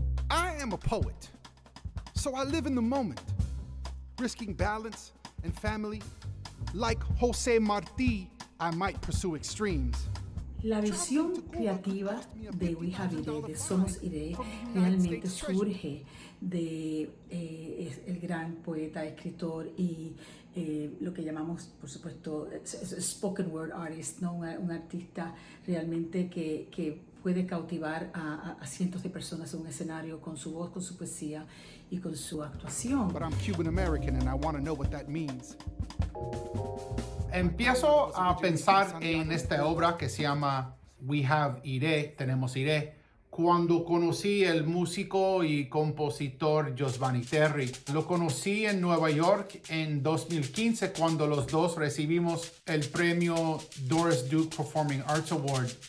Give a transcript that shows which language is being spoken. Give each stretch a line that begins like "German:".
English: I am a poet, so I live in the moment, risking balance and family. Like José Martí, I might pursue extremes.
Spanish: La visión creativa de We Have Iré, de Somos Iré, realmente surge de el gran poeta, escritor y lo que llamamos, por supuesto,
English: spoken word artist,
Spanish: ¿no? Un artista realmente que puede cautivar a cientos de personas en un escenario con su voz, con su poesía y con su actuación.
English: But I'm Cuban American and I want to know what that means.
Spanish: Empiezo a pensar en esta obra que se llama We Have Iré, Tenemos Iré, cuando conocí el músico y compositor Giovanni Terry. Lo conocí en Nueva York en 2015 cuando los dos recibimos el premio Doris Duke Performing Arts Award.